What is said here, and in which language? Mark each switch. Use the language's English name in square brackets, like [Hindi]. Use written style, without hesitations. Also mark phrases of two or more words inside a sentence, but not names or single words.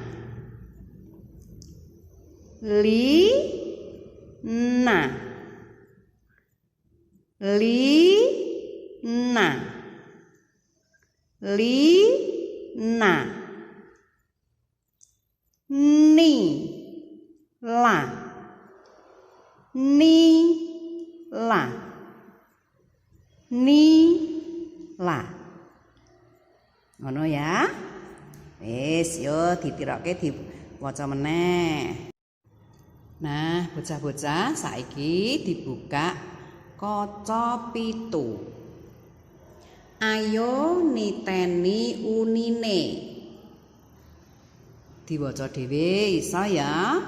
[Javanese] li, na, li, na, li, na, ni, la, ni, la, ni, la. Ngono ya. Wis yo ditirokke diwaca meneh. Nah, bocah-bocah saiki dibuka kaca 7. Ayo niteni unine. Diwaca dhewe iso ya.